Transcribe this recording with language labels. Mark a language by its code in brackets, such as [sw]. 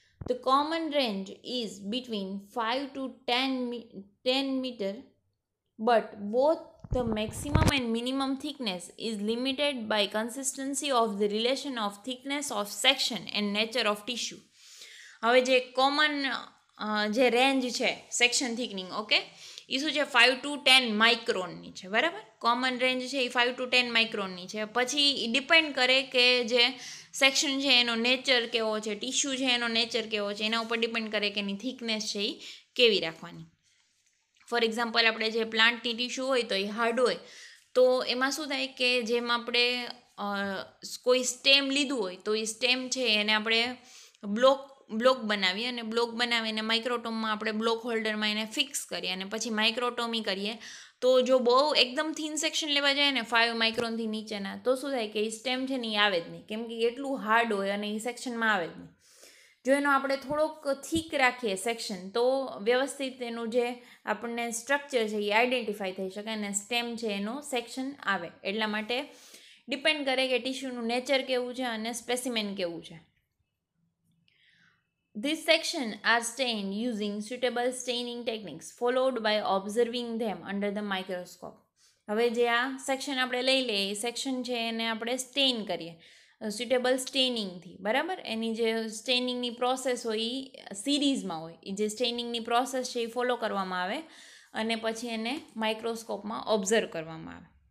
[en] The common range is between 5 to 10 meter, but both the maximum and minimum thickness is limited by consistency of the relation of thickness of section and nature of tissue. [gu] હવે જે common જે range છે section થિકનિંગ, okay, એ શું છે 5 to 10 માઇક્રોનની છે, બરાબર. Common range છે એ 5 to 10 માઇક્રોનની છે. પછી ડિપેન્ડ કરે કે જે સેક્શન છે એનો નેચર કેવો છે, ટિશ્યુ છે એનો નેચર કેવો છે, એના ઉપર ડિપેન્ડ કરે કે એની થિકનેસ છે એ કેવી રાખવાની. ફોર એક્ઝામ્પલ, આપણે જે પ્લાન્ટની ટિશ્યુ હોય તો એ હાર્ડ હોય, તો એમાં શું થાય કે જેમ આપણે કોઈ સ્ટેમ લીધું હોય તો એ સ્ટેમ છે એને આપણે બ્લોક બનાવીએ, અને બ્લોક બનાવીને માઇક્રોટોમમાં આપણે બ્લોક હોલ્ડરમાં એને ફિક્સ કરીએ અને પછી માઇક્રોટોમી કરીએ. તો જો બહુ એકદમ થીન સેક્શન લેવા જાય ને 5 માઇક્રોનથી નીચેના, તો શું થાય કે એ સ્ટેમ છે ને એ આવે જ નહીં, કેમ કે એટલું હાર્ડ હોય અને એ સેક્શનમાં આવે જ નહીં. જો એનો આપણે થોડોક થીક રાખીએ સેક્શન, તો વ્યવસ્થિત એનું જે આપણને સ્ટ્રક્ચર છે એ આઈડેન્ટિફાઈ થઈ શકે અને સ્ટેમ છે એનો સેક્શન આવે. એટલા માટે ડિપેન્ડ કરે કે ટિશ્યુનું નેચર કેવું છે અને સ્પેસિમેન કેવું છે. [en] These sections are stained using suitable staining techniques followed by observing them under the microscope. [gu] હવે જે આ સેક્શન આપણે લઈ લઈએ, એ સેક્શન છે એને આપણે સ્ટેઇન કરીએ સ્યુટેબલ સ્ટેનિંગથી, બરાબર. એની જે સ્ટેનિંગની પ્રોસેસ હોય એ સિરીઝમાં હોય, એ જે સ્ટેનિંગની પ્રોસેસ છે એ ફોલો કરવામાં આવે અને પછી એને માઇક્રોસ્કોપમાં ઓબ્ઝર્વ કરવામાં આવે.